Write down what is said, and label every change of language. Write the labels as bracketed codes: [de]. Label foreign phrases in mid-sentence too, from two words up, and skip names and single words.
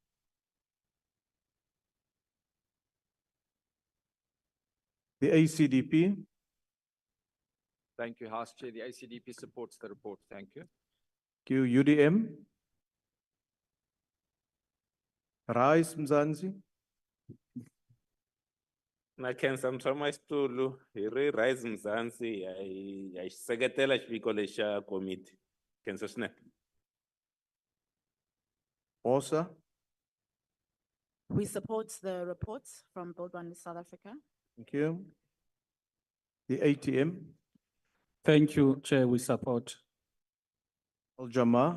[en] The ACDP. Thank you, House Chair. The ACDP supports the report. Thank you. Thank you. UDM. Rise Mzansi. [ts] Nakhensa mtshama isitulu hi ri Rise Mzansi ya seketela xiviko lexa committee. Khensa swinene. [en] Osa. We support the reports from Boldwan South Africa. Thank you. The ATM. Thank you, Chair. We support. Al-Jama.